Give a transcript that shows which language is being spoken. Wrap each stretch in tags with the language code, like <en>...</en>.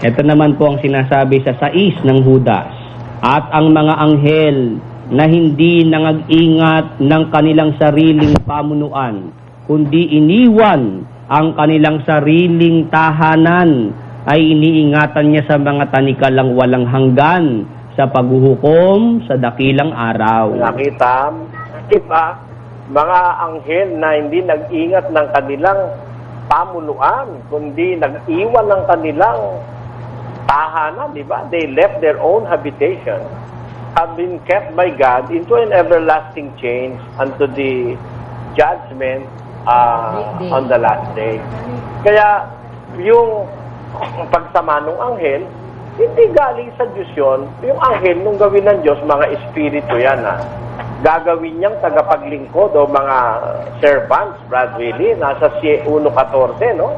<tl>Ito naman po ang sinasabi sa 6 ng Judas. At ang mga anghel na hindi nangag-ingat ng kanilang sariling pamunuan, kundi iniwan ang kanilang sariling tahanan, ay iniingatan niya sa mga tanikalang walang hanggan sa paghuhukom sa dakilang araw. Nakita, iba, mga anghel na hindi nag-ingat ng kanilang pamunuan, kundi nag-iwan ng kanilang tahanan, di ba?</tl> <en>They left their own habitation, have been kept by God into an everlasting change unto the judgment on the last day.</en> <tl>Kaya, yung pagsama ng anghel, hindi galing sa Diyos yun. Yung anghel, nung gawin ng Diyos, mga espiritu yan, gagawin niyang tagapaglingkod o mga servants, Brad Willie, nasa 1:14, no?</tl>